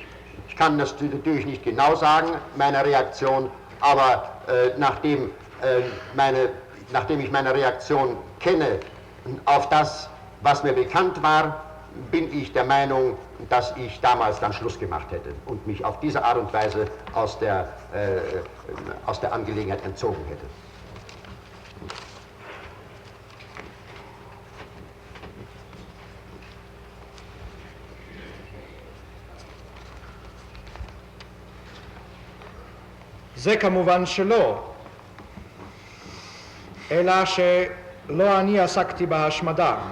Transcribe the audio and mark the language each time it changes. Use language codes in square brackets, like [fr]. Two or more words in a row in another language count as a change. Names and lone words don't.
[de] Ich kann das natürlich nicht genau sagen, meine Reaktion, aber nachdem ich meine Reaktion kenne auf das, was mir bekannt war, bin ich der Meinung, dass ich damals dann Schluss gemacht hätte und mich auf diese Art und Weise aus der Angelegenheit entzogen hätte. [he] זה כמובן שלא, אלא שלא אני עסקתי בהשמדה.